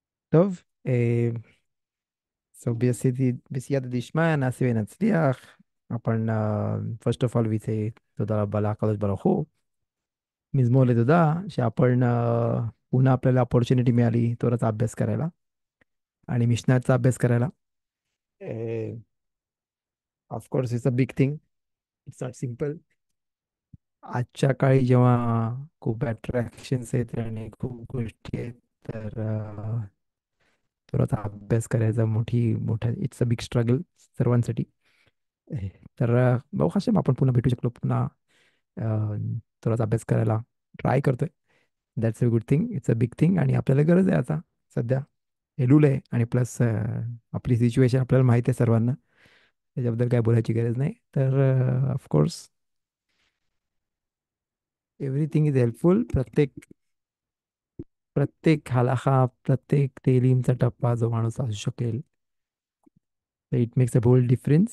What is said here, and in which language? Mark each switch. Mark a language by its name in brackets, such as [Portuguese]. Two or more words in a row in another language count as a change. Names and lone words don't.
[Hebrew] טוב, so בסייעתא דשמיא נעשה ונצליח. [Marathi] आपण [English] first of all [Marathi] विचे [Hebrew] תודה רבה לקדוש ברוך הוא. [Marathi] मजमूर [Hebrew] לתודה שאפן [Marathi] पुन्हा आपल्याला अपॉर्च्युनिटी मिळाली तोराचा अभ्यास करायला आणि मिशनाचा अभ्यास करायला. [English] Of course it's a big thing. It's not simple. [Marathi] आजच्या काळी जेव्हा खूप अट्रॅक्शन्स आहेत आणि खूप गोष्टी आहेत, तर तोराचा अभ्यास करायचा मोठा [English] it's a big struggle [Marathi] सर्वांसाठी. ए, तर भाऊ हशेम आपण पुन्हा भेटू शकलो, पुन्हा अ, थोडासा अभ्यास करायला ट्राय करतोय. [English] That's a good thing. It's a big thing [Marathi] आणि आपल्याला गरज आहे आता सध्या. एलुल आहे आणि प्लस आपली सिच्युएशन आपल्याला माहिती आहे सर्वांना. त्याच्याबद्दल काय बोलायची गरज नाही. तर [English] of course everything is helpful. [Marathi] प्रत्येक प्रत्येक हालाखा, प्रत्येक तेलीमचा टप्पा जो माणूस असू शकेल, [English] it makes a bold difference.